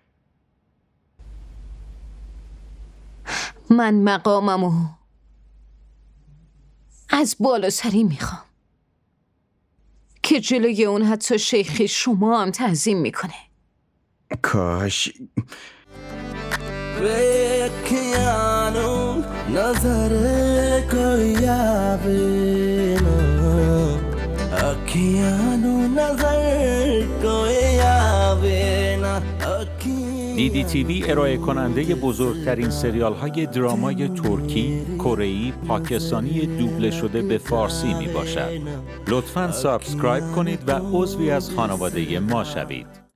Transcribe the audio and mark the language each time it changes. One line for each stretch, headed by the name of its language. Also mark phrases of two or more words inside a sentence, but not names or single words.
Persian: من مقاممو از بالا سری میخوام که جلوی اون حتی شیخ شما هم تعظیم میکنه. کاش
Punjabi: नजर कोई आवे ना अखियानो नजर कोई आवे ना
Persian: DDTV ارائه کننده بزرگترین سریال های درامای ترکی، کره‌ای، پاکستانی دوبله شده به فارسی می باشد. لطفاً سابسکرایب کنید و عضوی از خانواده ما شوید.